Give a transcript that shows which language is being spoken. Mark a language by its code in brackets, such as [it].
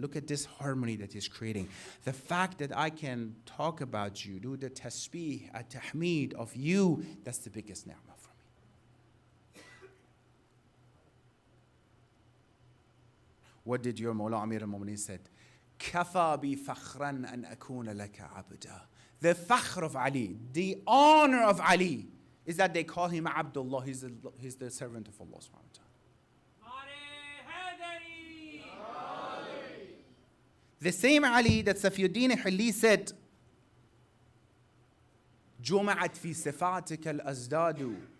[en] Look at this harmony that he's creating. The fact that I can talk about you, do the tasbih, at-tahmeed of you, that's the biggest ni'mah for me. What did your Mawla Amir al-Mu'mineen said? [ar] كَفَى بِي فَخْرًا أَنْ أَكُونَ لَكَ عَبْدًا. [en] The fakhr of Ali, the honor of Ali, is that they call him Abdullah. He's the servant of Allah subhanahu wa ta'ala. The same Ali that Safiuddin Hilli said, [ar] جُمَعَتْ فِي صِفَاتِكَ الْأَزْدَادُ.